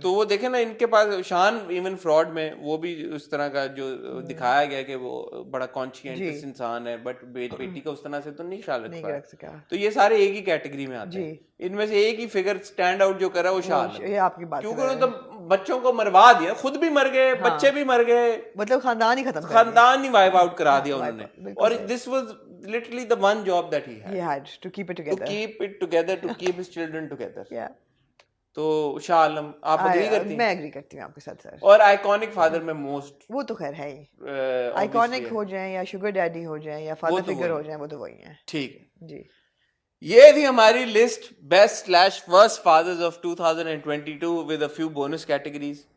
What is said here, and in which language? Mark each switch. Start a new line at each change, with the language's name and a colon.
Urdu: تو وہ دیکھیں نا ان کے پاس شان ایون فراڈ میں وہ بھی اس طرح کا جو دکھایا گیا کہ وہ بڑا کانشینٹس انسان ہے، بٹ بیٹی کا اس طرح سے تو نہیں خیال رکھ سکا. تو یہ سارے ایک ہی کیٹیگری میں آتے ہیں. ان میں سے ایک ہی فگر اسٹینڈ آؤٹ جو کرا وہ شاہ عالم. یہ آپ کی بات، کیونکہ انہوں نے بچوں کو مروا دیا، خود بھی مر گئے، بچے بھی مر گئے، مطلب خاندان ہی ختم، خاندان ہی وائپ آؤٹ کرا دیا انہوں نے. اور
English: This was literally the one job that he had to keep it together, to keep his children together.
Urdu: تو شاہ عالم آپ اگری کرتی ہیں؟ میں اگری کرتی ہوں آپ کے ساتھ سر. اور آئیکونک فادر میں موسٹ، وہ تو خیر ہے ہی، آئیکونک ہو جائیں یا شوگر ڈیڈی ہو جائیں یا فادر فگر ہو جائیں، وہ تو وہی ہیں. ٹھیک ہے جی. یہ تھی ہماری list best / worst fathers of 2022
English: with a few bonus categories.